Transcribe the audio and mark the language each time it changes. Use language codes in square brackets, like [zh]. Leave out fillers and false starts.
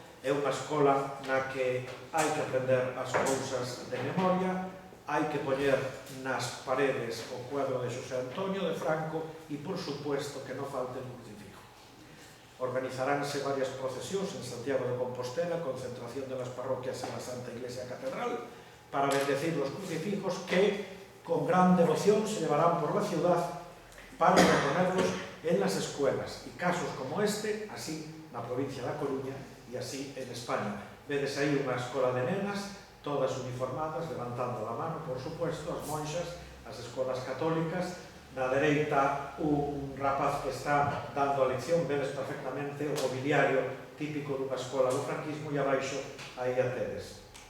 [gl] É unha escola na que hai que aprender as cousas de memoria, hai que poñer nas paredes o cuadro de Xosé Antonio de Franco e, por supuesto, que non falte un crucifijo. [es] Organizaránse varias procesións en Santiago de Compostela, concentración de las parroquias en la Santa Iglesia Catedral, para bendecir los crucifijos que, con gran devoción, se llevarán por la ciudad para reponerlos en las escuelas. Y casos como este, [gl] así na provincia da Coruña, e así en España. Vedes aí unha escola de nenas, todas uniformadas, levantando a mano, por supuesto, as monxas, as escolas católicas. Na dereita, un rapaz que está dando a lección, vedes perfectamente o mobiliario típico dunha escola do franquismo, e abaixo aí a tedes.